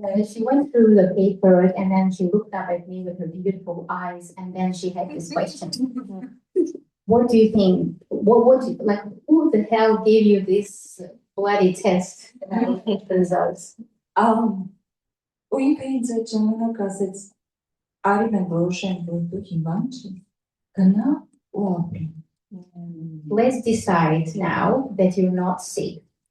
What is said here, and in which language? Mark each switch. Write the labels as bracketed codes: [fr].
[en] She went through the paper and then she looked up at me with her beautiful eyes and then she had this question. What do you think? What would you like? Who the hell gave you this bloody test results? [hy] Ու ինքը ինձ այդ ժամանակ ասեց, արի մենք որոշենք, որ դու հիմա չի, գնա ու ապրի։ [en] Let's decide now that you're not sick.